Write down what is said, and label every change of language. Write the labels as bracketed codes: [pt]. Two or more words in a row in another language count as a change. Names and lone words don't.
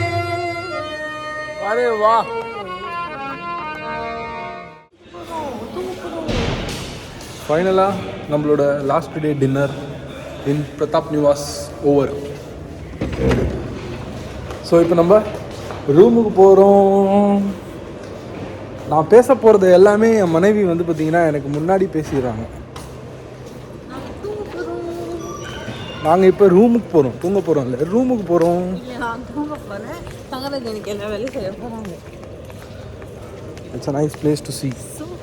[hi] अरे वाह. [ta] ஃபைனலாக நம்மளோட [en] last day dinner in [ta] பிரதாப் நிவாஸ் ஓவர். ஸோ இப்போ நம்ம ரூமுக்கு போகிறோம். நான் பேச போகிறது எல்லாமே என் மனைவி வந்து பார்த்திங்கன்னா எனக்கு முன்னாடி பேசிடுறாங்க. நாங்கள் இப்போ ரூமுக்கு போகிறோம், தூங்க போகிறோம். இல்லை ரூமுக்கு போகிறோம். நான் தூங்க போகிறேன். தங்கறதுக்கு எனக்கு எல்லா வேலையும் செய்ய போகிறாங்க. [en] It's a nice place to see.